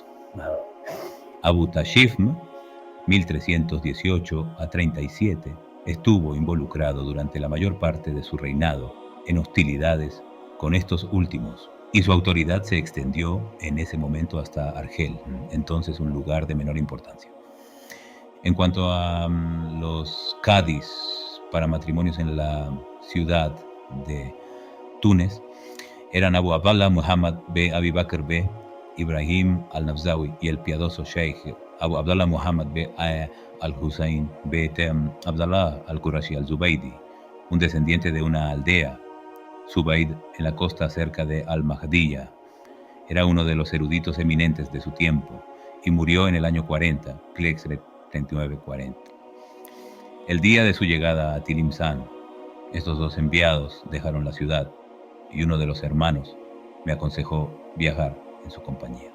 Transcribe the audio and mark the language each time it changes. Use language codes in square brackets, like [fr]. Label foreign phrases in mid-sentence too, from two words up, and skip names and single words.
[es] Abu Tashifm, 1318-37, estuvo involucrado durante la mayor parte de su reinado en hostilidades con estos últimos, y su autoridad se extendió en ese momento hasta Argel, entonces un lugar de menor importancia. En cuanto a los Cádiz para matrimonios en la ciudad de Túnez, eran Abu Abdallah Muhammad B. Abi Bakr B. Ibrahim al-Nafzawi y el piadoso Sheikh Abu Abdallah Muhammad B. al-Hussein B. Abdallah al-Qurashi al-Zubaydi, un descendiente de una aldea, Zubayd, en la costa cerca de Al-Mahdiya. Era uno de los eruditos eminentes de su tiempo y murió en el año 40, 39-40. El día de su llegada a Tlemcen, estos dos enviados dejaron la ciudad y uno de los hermanos me aconsejó viajar en su compañía.